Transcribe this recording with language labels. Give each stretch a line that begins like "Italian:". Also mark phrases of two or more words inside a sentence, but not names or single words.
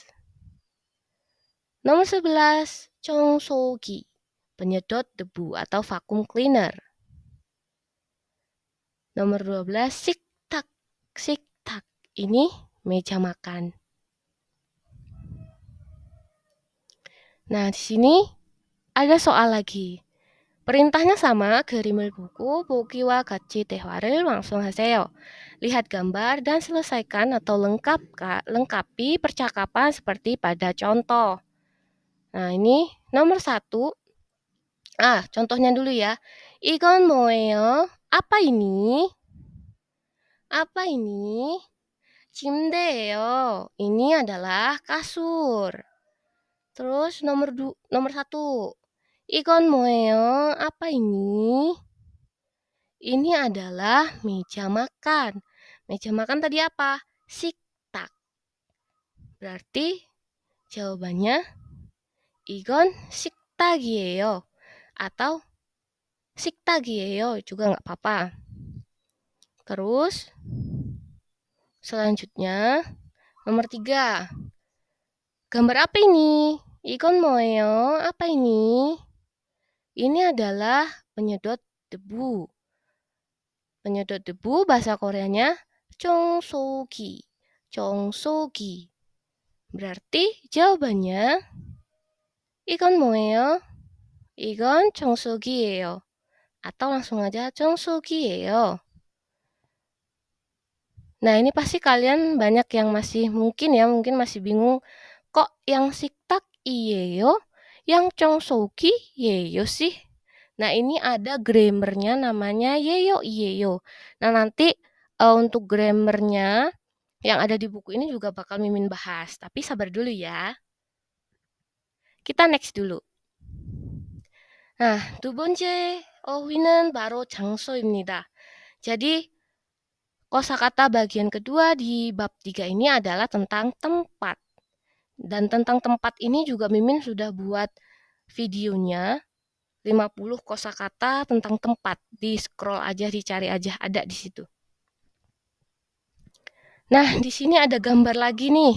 Indonesian: Nomor 11, 청소기, penyedot debu atau
English: vacuum cleaner.
Indonesian: Nomor 12,
Korean: 식탁, 식탁,
Indonesian: ini meja makan. Nah, di sini ada soal lagi. Perintahnya sama,
Korean: 그림을 보고 보기와 같이 대화를 완성하세요.
Indonesian: Lihat gambar dan selesaikan atau lengkapi percakapan seperti pada contoh. Nah, ini nomor 1. Contohnya dulu ya.
Korean: 이건 뭐예요?
Indonesian: Apa ini? Apa ini? 침대예요. Ini adalah kasur. Terus nomor 1.
Korean: 이건 뭐예요?
Indonesian: Apa ini? Ini adalah meja makan. Meja makan tadi apa? 식탁. Berarti jawabannya
Korean: 이건 식탁이에요.
Indonesian: Atau 식탁이에요 juga nggak apa-apa. Terus selanjutnya nomor 3. Gambar apa ini?
Korean: 이건 뭐예요?
Indonesian: Apa ini? Ini adalah penyedot debu. Penyedot debu bahasa Koreanya 청소기. 청소기. Berarti jawabannya
Korean: 이건 뭐예요? 이건 청소기예요.
Indonesian: Atau langsung aja 청소기예요. Nah, ini pasti kalian banyak yang mungkin masih bingung. Kok yang
Korean: 식탁 이예요?
Indonesian: Yang
Korean: 청소기 예요
Indonesian: sih? Nah, ini ada grammarnya namanya
Korean: 예요 이에요.
Indonesian: Nah, nanti untuk grammarnya yang ada di buku ini juga bakal Mimin bahas. Tapi sabar dulu ya. Kita next dulu. Nah,
Korean: 두 번째 어휘는 바로 장소입니다.
Indonesian: Jadi, kosakata bagian kedua di bab 3 ini adalah tentang tempat. Dan tentang tempat ini juga Mimin sudah buat videonya 50 kosakata tentang tempat. Di scroll aja, dicari aja, ada di situ. Nah, di sini ada gambar lagi nih.